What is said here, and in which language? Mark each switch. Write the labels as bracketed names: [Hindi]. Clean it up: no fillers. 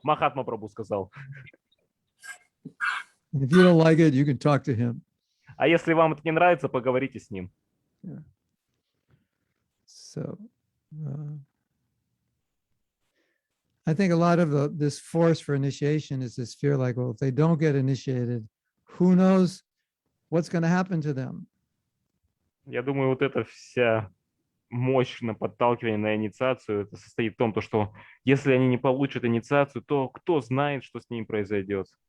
[Russian] Махатма Прабху сказал. [English] If you don't like it, you can talk to him. [Russian] А если вам это не нравится, поговорите с ним. [English] So I think a lot of this force for initiation is this fear like, well, if they don't get initiated, who knows what's going to happen to them? [Russian] Я думаю, вот эта вся мощь на подталкивание на инициацию, это состоит в том, то, что если они не получат инициацию, то кто знает, что с ними произойдет.